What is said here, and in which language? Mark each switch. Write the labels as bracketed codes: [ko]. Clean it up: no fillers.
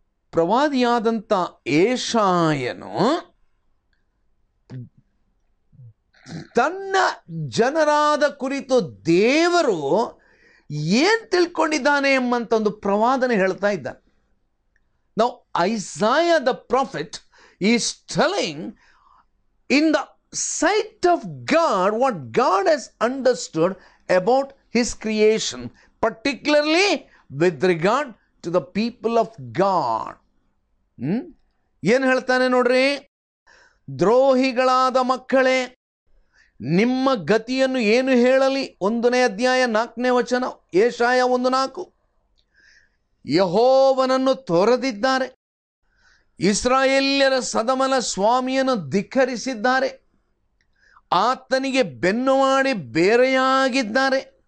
[kn] ಪ್ರವಾದಿಯಾದಂಥ ಯೆಶಾಯನು ತನ್ನ ಜನರಾದ ಕುರಿತು ದೇವರು ಏನು ತಿಳ್ಕೊಂಡಿದ್ದಾನೆ ಎಂಬಂತ ಒಂದು ಪ್ರವಾದನೆ ಹೇಳ್ತಾ ಇದ್ದಾನೆ. [en] Now Isaiah the prophet is telling in the sight of God what God has understood about his creation, particularly with regard to the people of God. [kn] ಏನು ಹೇಳ್ತಾನೆ ನೋಡ್ರಿ? ದ್ರೋಹಿಗಳಾದ ಮಕ್ಕಳೇ, ನಿಮ್ಮ ಗತಿಯನ್ನು ಏನು ಹೇಳಲಿ? 1ನೇ ಅಧ್ಯಾಯ 4ನೇ ವಚನ, ಯೆಶಾಯ 1:4. ಯೆಹೋವನನ್ನು ತೊರೆದಿದ್ದಾರೆ, ಇಸ್ರಾಯೇಲ್ಯರ ಸದಮಲ ಸ್ವಾಮಿಯನ್ನು ಧಿಕ್ಕರಿಸಿದ್ದಾರೆ, ಆತನಿಗೆ ಬೆನ್ನು ಮಾಡಿ ಬೇರೆಯಾಗಿದ್ದಾರೆ.